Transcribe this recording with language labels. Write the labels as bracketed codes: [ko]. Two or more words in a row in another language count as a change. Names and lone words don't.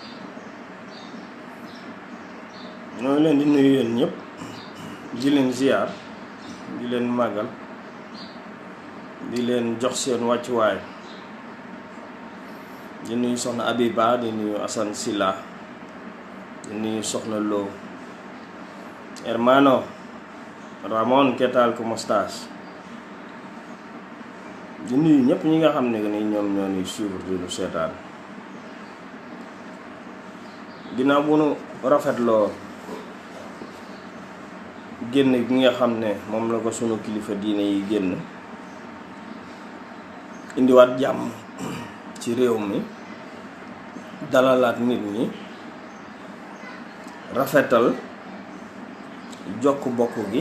[wo] ñoo leen di nuyu yéen ñëpp di leen ziar di leen màggal di leen jox seen wàccuwaay di nuyu soxna Abiba di nuyu Assane Silla di nuyu soxna Lo. [es] Hermano Ramon, ¿qué tal? ¿Cómo estás? [wo] di nuyu ñëpp ñi nga xam ne ni ñoom ñoo ñuy suivre di nu seetaan ginnaaw bu nu rafetloo génn gi nga xam ne moom la ko sunu kilifa diine yi génn indiwaat jàmm ci réew mi, dalalaat nit ñi, rafetal jokk bokk gi.